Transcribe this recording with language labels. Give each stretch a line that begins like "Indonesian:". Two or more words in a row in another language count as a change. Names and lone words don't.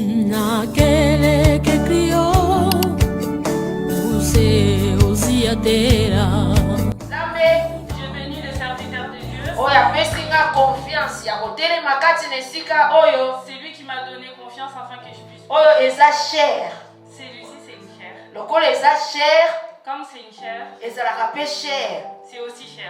Portuguese: naquele que criou o céus e a terra.
French: Je bénis le serviteur de Dieu. C'est lui qui m'a donné confiance afin que je puisse. Celui-ci, c'est une chair. Comme c'est une chair, c'est aussi cher.